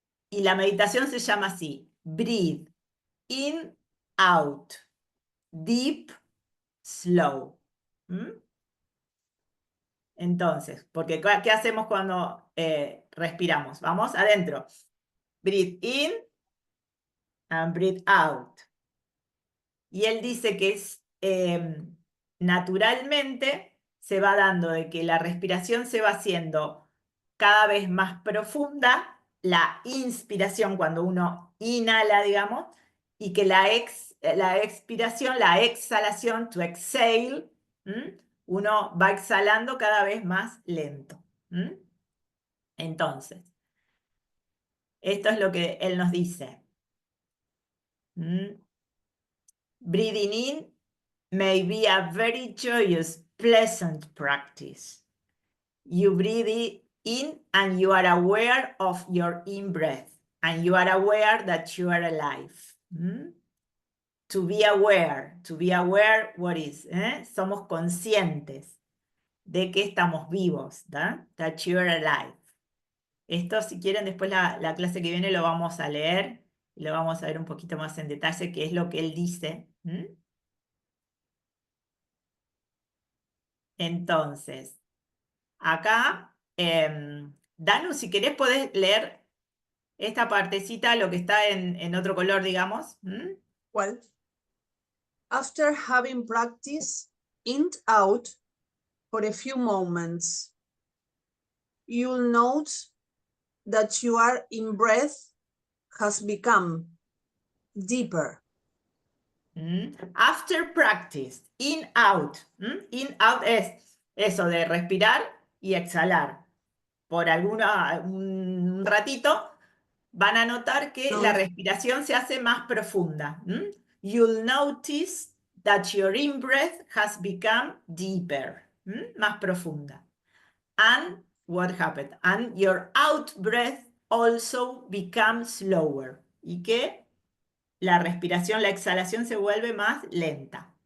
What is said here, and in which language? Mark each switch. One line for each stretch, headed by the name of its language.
Spanish: Y la meditación se llama así:
English: breathe in, out, deep, slow.
Spanish: Entonces, porque ¿qué hacemos cuando respiramos? Vamos adentro.
English: Breathe in and breathe out.
Spanish: Y él dice que es naturalmente se va dando de que la respiración se va haciendo cada vez más profunda, la inspiración cuando uno inhala, digamos, y que la expiración, la exhalación, to exhale, uno va exhalando cada vez más lento. Entonces, esto es lo que él nos dice.
English: Breathing in may be a very joyous, pleasant practice. You breathe in and you are aware of your in-breath, and you are aware that you are alive. To be aware, what is?
Spanish: Somos conscientes de que estamos vivos, ¿da?
English: That you're alive.
Spanish: Esto, si quieren, después la clase que viene lo vamos a leer y lo vamos a ver un poquito más en detalle, qué es lo que él dice. Entonces, acá, Danu, si querés podés leer esta partecita, lo que está en otro color, digamos.
English: Well, after having practiced in out for a few moments, you'll note that your in-breath has become deeper. After practice, in, out.
Spanish: In, out es eso de respirar y exhalar. Por un ratito van a notar que la respiración se hace más profunda.
English: You'll notice that your in-breath has become deeper.
Spanish: Más profunda.
English: And what happened? And your out-breath also becomes slower.
Spanish: Y que la respiración, la exhalación se vuelve más lenta.